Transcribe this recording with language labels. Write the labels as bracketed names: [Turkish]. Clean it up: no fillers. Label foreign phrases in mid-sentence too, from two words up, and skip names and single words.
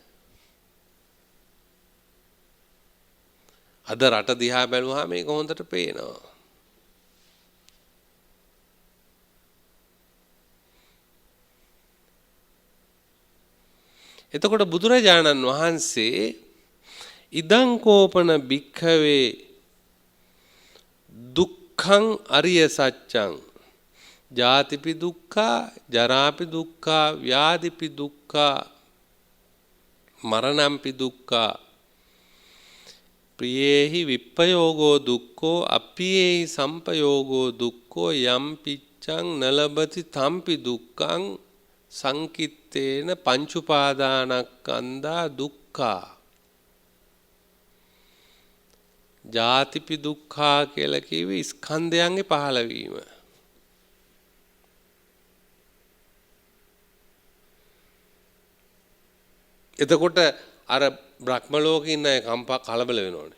[Sinhala] අද රට දිහා බැලුවාම මේක හොඳට පේනවා. එතකොට බුදුරජාණන් වහන්සේ [Pali] ඉදං කෝපන භික්ඛවේ දුක්ඛං අරිය සත්‍යං ජාතිපි දුක්ඛා ජරාපි දුක්ඛා ව්‍යාධිපි දුක්ඛා මරණම්පි දුක්ඛා ප්‍රියේහි විප්පයෝගෝ දුක්ඛෝ අප්පියේහි සම්පයෝගෝ දුක්ඛෝ යම් පිච්ඡං නලබති තම්පි දුක්ඛං සංකිත්තේන පංච උපාදානස්කන්ධා දුක්ඛා. [Sinhala] ජාතිපි දුක්ඛා කියලා කිව්වේ ස්කන්ධයන්ගේ පහළවීම. එතකොට අර බ්‍රහ්ම ලෝකේ ඉන්න අය කම්පා කලබල වෙනෝනේ.